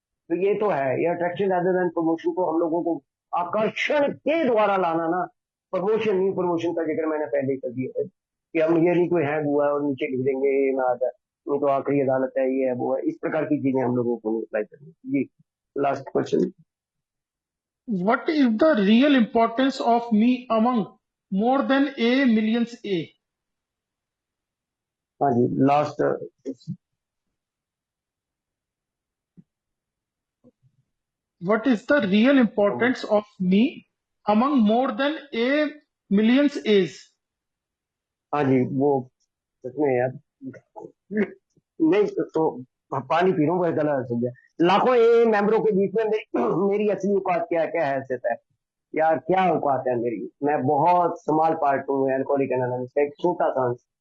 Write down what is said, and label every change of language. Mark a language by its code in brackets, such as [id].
[hi] तो ये तो है, ये [en] attraction rather than promotion [hi] को हम लोगों को आकर्षण के द्वारा लाना ना। प्रमोशन नहीं, प्रमोशन का जिक्र मैंने पहले ही कर दिया है कि हम ये नहीं कोई हैंग हुआ है और नीचे लिख देंगे ये ना आ जाए, वो तो आखिरी अदालत है, ये है वो है, इस प्रकार की चीजें हम लोगों को अप्लाई करनी जी। Last question. [en] What is the real importance of me among more than a millions A? [hi] हाँ जी, last. [en] What is the real importance of me among more than a millions A's? [hi] हाँ जी, वो सच में यार, नहीं तो पानी पी रहा हूँ, गला सूख गया। लाखों ए मेंबरों के बीच में मेरी असली औकात क्या है, क्या हैसियत है यार, क्या औकात है मेरी। मैं बहुत स्मॉल पार्ट हूँ एल्कोहलिक एनोनिमस का, एक छोटा सा अंश।